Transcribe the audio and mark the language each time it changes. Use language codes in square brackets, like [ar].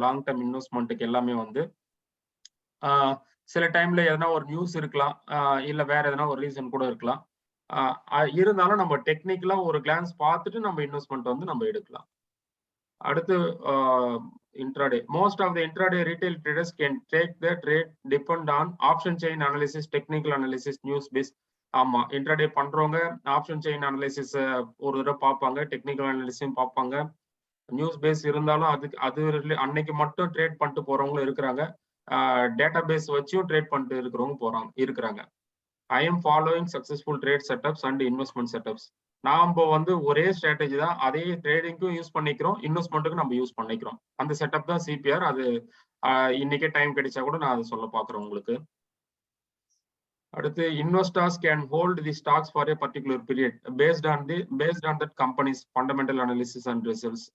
[ta] Long term இன்வெஸ்ட்மெண்ட்டுக்கு எல்லாமே வந்து சில டைம்ல எதனா ஒரு நியூஸ் இருக்கலாம், இல்ல வேற எதனா ஒரு ரீசன் கூட இருக்கலாம். இருந்தாலும் நம்ம டெக்னிக்கலா ஒரு கிளான்ஸ் பார்த்துட்டு நம்ம இன்வெஸ்ட்மெண்ட் வந்து நம்ம எடுக்கலாம். அடுத்து intraday. [en] Most of the intraday retail traders can take the trade depend on option chain analysis, technical analysis, news based. [ta] ஆமா, இன்ட்ராடே பண்றவங்க ஆப்ஷன் செயின் அனலைசிஸ் ஒரு தடவை பார்ப்பாங்க, டெக்னிக்கல் அனலிசிஸும் பார்ப்பாங்க. நியூஸ் பேஸ் இருந்தாலும் அது அன்னைக்கு மட்டும் ட்ரேட் பண்ணிட்டு போறவங்களும் இருக்கிறாங்க. டேட்டா பேஸ் வச்சும் ட்ரேட் பண்ணிட்டு இருக்கிறாங்க. [en] I am following successful trade setups and investment setups. [ta] நாம வந்து ஒரே ஸ்ட்ராட்டஜி தான், அதே ட்ரேடிங்க்கும் யூஸ் பண்ணிக்கிறோம், இன்வெஸ்ட்மெண்ட்டுக்கும் நம்ம யூஸ் பண்ணிக்கிறோம். அந்த செட்டப் தான் சிபிஆர். அது இன்னைக்கே டைம் கிடைச்சா கூட நான் அதை சொல்ல பாக்குறேன் உங்களுக்கு. [en] அடுத்து investors can hold the stocks for a particular period based on that company's fundamental analysis and results.